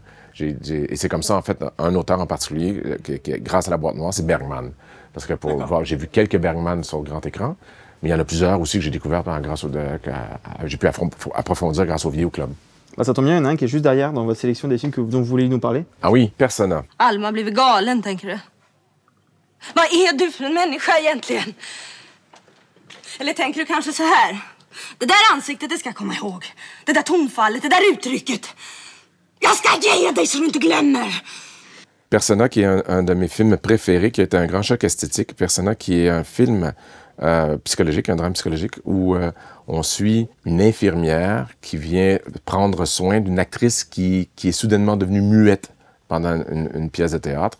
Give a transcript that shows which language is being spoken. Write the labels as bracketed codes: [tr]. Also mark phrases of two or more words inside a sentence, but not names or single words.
[fr] Et c'est comme ça, en fait, un auteur en particulier, grâce à La Boîte Noire, c'est Bergman. Parce que j'ai vu quelques Bergman sur le grand écran, mais il y en a plusieurs aussi que j'ai découvert j'ai pu approfondir grâce au Vidéoclub. Bah, ça tombe bien, il y en a un qui est juste derrière dans votre sélection des films dont vous voulez nous parler. Ah oui, Persona. [sv] Alma har blivit galen, tänker du? Vad är du för en människa egentligen? Eller tänker du kanske så här? Det där ansiktet, det ska jag komma ihåg. Det där tonfallet, det där uttrycket. Jag ska ge dig så du inte glömmer! [fr] Persona, qui est un de mes films préférés, qui a été un grand choc esthétique. Persona, qui est un film psychologique, un drame psychologique, où on suit une infirmière qui vient prendre soin d'une actrice qui est soudainement devenue muette pendant une pièce de théâtre.